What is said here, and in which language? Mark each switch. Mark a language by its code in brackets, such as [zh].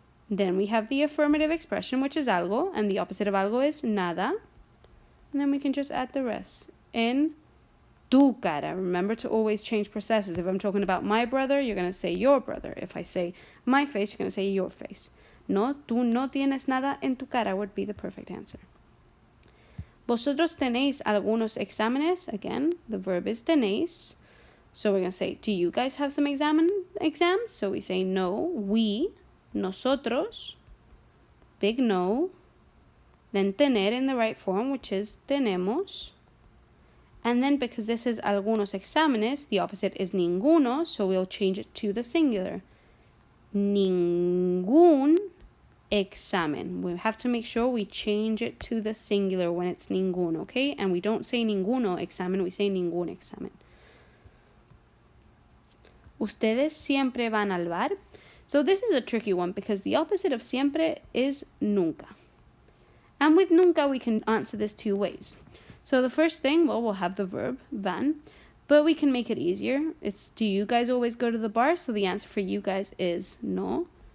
[en] Then we have the affirmative expression, which is algo, and the opposite of algo is nada. And then we can just add the rest. [es] En tu cara. [en] Remember to always change processes. If I'm talking about my brother, you're going to say your brother. If I say my face, you're going to say your face. [es] No, tú no tienes nada en tu cara [en] would be the perfect answer. [es] Vosotros tenéis algunos exámenes. [en] Again, the verb is tenéis. So we're going to say, do you guys have some exams? So we say no, we, nosotros, big no. Then tener in the right form, which is tenemos. And then because this is algunos exámenes, the opposite is ninguno, so we'll change it to the singular. [es] Ningún examen. [en] We have to make sure we change it to the singular when it's ninguno, okay? And we don't say ninguno examen, we say ningún examen. [es] Ustedes siempre van al bar. [en] So this is a tricky one because the opposite of siempre is nunca. And with nunca, we can answer this 2 ways. So the first thing, well, we'll have the verb, van, but we can make it easier. It's, do you guys always go to the bar? So the answer for you guys is no.